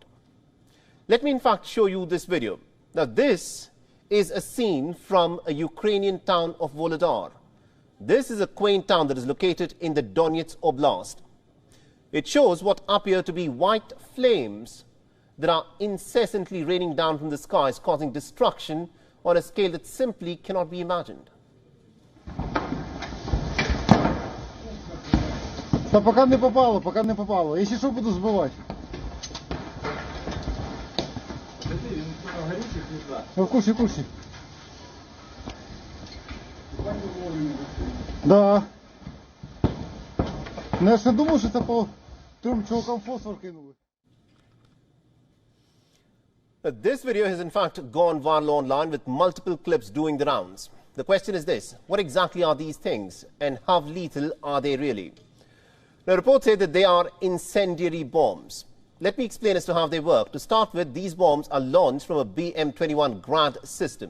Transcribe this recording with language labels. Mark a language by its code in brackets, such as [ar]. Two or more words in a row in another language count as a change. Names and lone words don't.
[en] Let me in fact show you this video. Now this is a scene from a Ukrainian town of Volodar. This is a quaint town that is located in the Donetsk Oblast. It shows what appear to be white flames that are incessantly raining down from the skies, causing destruction on a scale that simply cannot be imagined. [ru] Та пока не попало. Если что, буду сбивать. В курсе. Да. [uk] Ну я ж не думав, що це по тим чувакам фосфор кинули. [en] This video has in fact gone viral online with multiple clips doing the rounds. The question is this: what exactly are these things and how lethal are they really? Now, reports say that they are incendiary bombs. Let me explain as to how they work. To start with, these bombs are launched from a BM-21 Grad system.